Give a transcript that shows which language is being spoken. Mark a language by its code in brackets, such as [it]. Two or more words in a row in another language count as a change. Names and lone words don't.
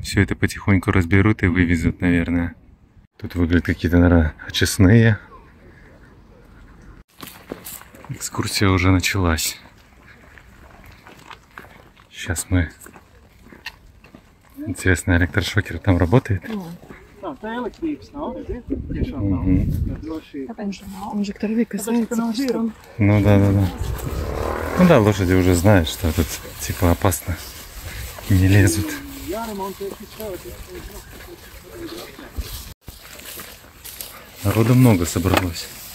[ru] Все это потихоньку разберут и вывезут, наверное. Тут выглядят какие-то, наверное, очистные. Экскурсия уже началась. Сейчас мы... Интересно, электрошокер там работает? [lv] Tā elektrības nav, tiešām nav. Droši. [ru] Он же второй касается. Ну да. Ну да, лошади уже знают, что тут типа опасно. Не лезут. Народу много собралось.